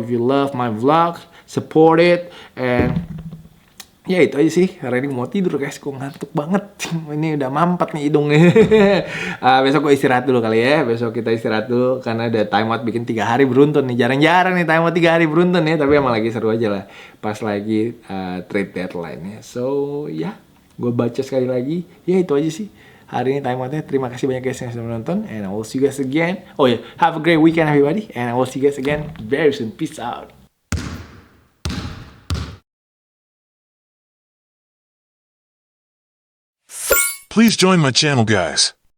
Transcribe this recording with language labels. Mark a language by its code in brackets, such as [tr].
[en] If you love my vlog, support it. [id] And ya itu aja sih, hari ini mau tidur guys, gue ngantuk banget. Ini udah mampet nih hidungnya. Besok gue istirahat dulu kali ya, besok kita istirahat dulu. Karena ada time out bikin 3 hari beruntun nih, jarang-jarang nih time out 3 hari beruntun ya. Tapi emang lagi seru aja lah, pas lagi trade deadline ya. So ya, gue baca sekali lagi, ya itu aja sih hari ini time outnya. Terima kasih banyak guys yang sudah menonton, [en] and I will see you guys again. Oh ya, have a great weekend everybody, and I will see you guys again very soon. Peace out. Please join my channel, guys.